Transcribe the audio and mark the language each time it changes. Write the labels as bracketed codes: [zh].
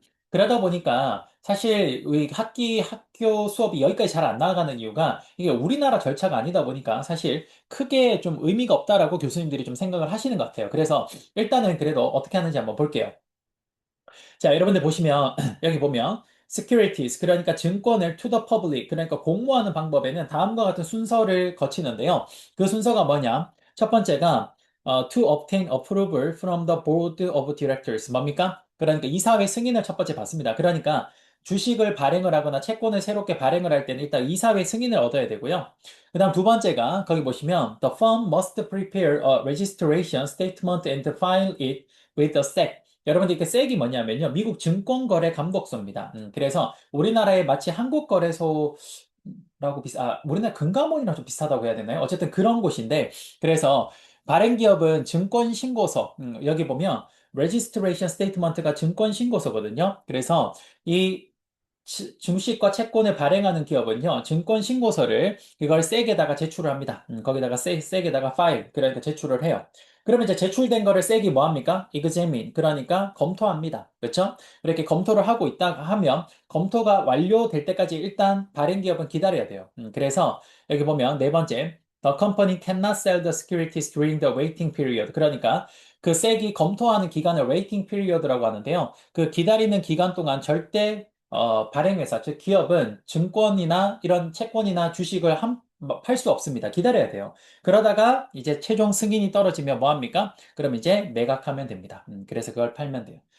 [ko] 그러다 보니까 사실 우리 학교 수업이 여기까지 잘 안 나가는 이유가 이게 우리나라 절차가 아니다 보니까 사실 크게 좀 의미가 없다라고 교수님들이 좀 생각을 하시는 것 같아요. 그래서 일단은 그래도 어떻게 하는지 한번 볼게요. 자, 여러분들 보시면, 여기 보면, securities, 그러니까 증권을 [en] to the public, [ko] 그러니까 공모하는 방법에는 다음과 같은 순서를 거치는데요. 그 순서가 뭐냐? 첫 번째가, [en] to obtain approval from the board of directors. [ko] 뭡니까? 그러니까 이사회 승인을 첫 번째 받습니다. 그러니까 주식을 발행을 하거나 채권을 새롭게 발행을 할 때는 일단 이사회 승인을 얻어야 되고요. 그 다음 두 번째가, 거기 보시면, [en] the firm must prepare a registration statement and file it with the SEC. [ko] 여러분들 이렇게 섹이 뭐냐면요. 미국 증권거래감독소입니다. 그래서 우리나라에 마치 한국거래소라고 우리나라 금감원이랑 좀 비슷하다고 해야 되나요? 어쨌든 그런 곳인데, 그래서 발행기업은 증권신고서, 여기 보면 registration statement가 증권신고서거든요. 그래서 이 증시과 채권을 발행하는 기업은요, 증권 신고서를 그걸 섹에다가 제출을 합니다. 거기다가 섹에다가 파일, 그러니까 제출을 해요. 그러면 이제 제출된 거를 섹이 뭐 합니까? examine, 그러니까 검토합니다. 그렇죠? 그렇게 검토를 하고 있다 하면 검토가 완료될 때까지 일단 발행 기업은 기다려야 돼요. 그래서 여기 보면 네 번째, [en] the company cannot sell the securities during the waiting period. [ko] 그러니까 그 섹이 검토하는 기간을 waiting period라고 하는데요. 그 기다리는 기간 동안 절대 발행회사, 즉 기업은 증권이나 이런 채권이나 주식을 팔 수 없습니다. 기다려야 돼요. 그러다가 이제 최종 승인이 떨어지면 뭐 합니까? 그럼 이제 매각하면 됩니다. 그래서 그걸 팔면 돼요.